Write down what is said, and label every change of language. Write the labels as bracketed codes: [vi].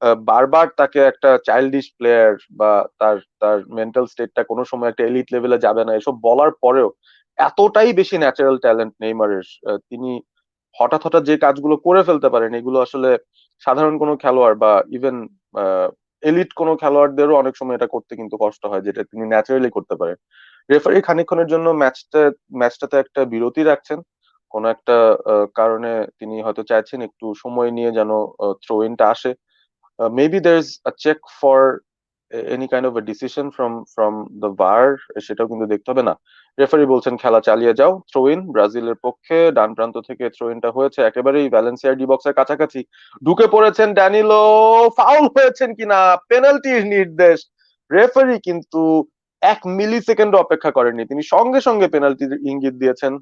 [bn] বারবার তাকে একটা চাইল্ডিশ প্লেয়ার বা তার তার মেন্টাল স্টেটটা কোনো সময় একটা এলিট লেভেলে যাবে না এসব বলার পরেও এতটাই বেশি ন্যাচারাল ট্যালেন্ট নেইমারের, তিনি হঠাৎ হঠাৎ যে কাজগুলো করে ফেলতে পারেন এগুলো আসলে সাধারণ কোনো খেলোয়াড় বা ইভেন এলিট কোনো খেলোয়াড়দেরও অনেক সময় এটা করতে কিন্তু কষ্ট হয়, যেটা তিনি ন্যাচারালি করতে পারেন। রেফারি খানিকক্ষণের জন্য ম্যাচটাতে একটা বিরতি রাখছেন, কোন একটা কারণে তিনি হয়তো চাইছেন একটু সময় নিয়ে যেন থ্রো ইনটা আসে। [en] Maybe there's a check for any kind of a decision from the VAR, [bn] সেটাও কিন্তু দেখতে হবে না। রেফারি বলছেন খেলা চালিয়ে যাও, থ্রো ইন ব্রাজিলের পক্ষে, ডান প্রান্ত থেকে থ্রো ইনটা হয়েছে একেবারেই ভ্যালেন্সিয়ার ডি বক্সের কাছাকাছি, ঢুকে পড়েছেন ড্যানিলো, ফাউল হয়েছেন কিনা, পেনাল্টির নির্দেশ। রেফারি কিন্তু 1 মিলি সেকেন্ড অপেক্ষা করেননি, তিনি সঙ্গে সঙ্গে পেনাল্টির ইঙ্গিত দিয়েছেন।